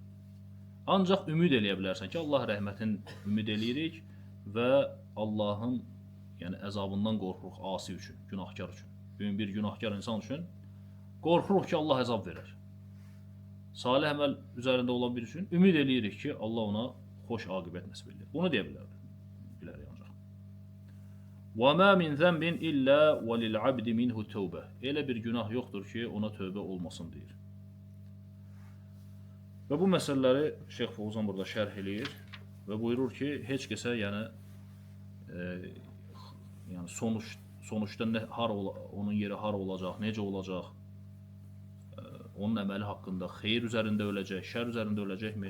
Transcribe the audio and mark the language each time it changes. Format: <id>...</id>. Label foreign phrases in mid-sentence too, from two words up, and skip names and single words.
<az>Ancaq ümid eləyə bilərsən ki, Allah rəhmətin ümid eləyirik və Allahın yəni əzabından qorxuruq asi üçün, günahkar üçün. Bugün bir günahkar insan üçün qorxuruq ki, Allah əzab verər. Salih əməl üzərində olan bir üçün ümid eləyirik ki, Allah ona xoş aqibət nəsib edir. Bunu deyə bilərik ancaq.</az> <ar>وَمَا مِنْ ذَنْبٍ إِلَّا وَلِلْعَبْدِ مِنْهُ تَوْبَةٌ.</ar> <az>Elə bir günah yoxdur ki, ona tövbə olmasın deyir. Və bu məsələləri Şeyx Fovzan burada şərh eləyir və buyurur ki, heç kəsə yəni sonuçda onun yeri har olacaq, necə olacaq, onun əməli haqqında xeyir üzərində öləcək, şər üzərində öləcəkmi?</az>